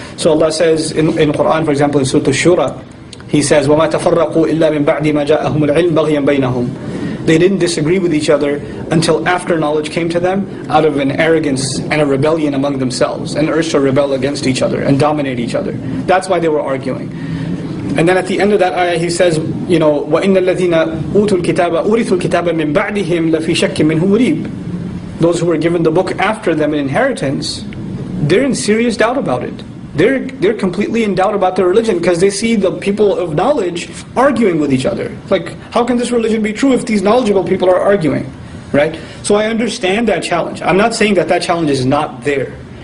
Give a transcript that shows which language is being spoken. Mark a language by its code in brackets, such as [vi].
[en] So Allah says in Quran, for example, in Surah Ash-Shura, He says, [ar] وَمَا تَفَرَّقُوا إِلَّا مِنْ بَعْدِ مَا جَاءَهُمُ الْعِلْمُ بَغْيًا بَيْنَهُمْ. [en] They didn't disagree with each other until after knowledge came to them, out of an arrogance and a rebellion among themselves, and urged to rebel against each other and dominate each other. That's why they were arguing. And then at the end of that ayah, he says, [ar] وَإِنَّ الَّذِينَ أُوتُوا الْكِتَابَ أُورِثُوا الْكِتَابَ مِنْ بَعْدِهِمْ لَفِي شَكٍّ مِّنْهُ مُرِيبٍ. [en] Those who were given the book after them in inheritance, they're in serious doubt about it. They're completely in doubt about their religion, because they see the people of knowledge arguing with each other. Like, how can this religion be true if these knowledgeable people are arguing? Right? So I understand that challenge. I'm not saying that challenge is not there.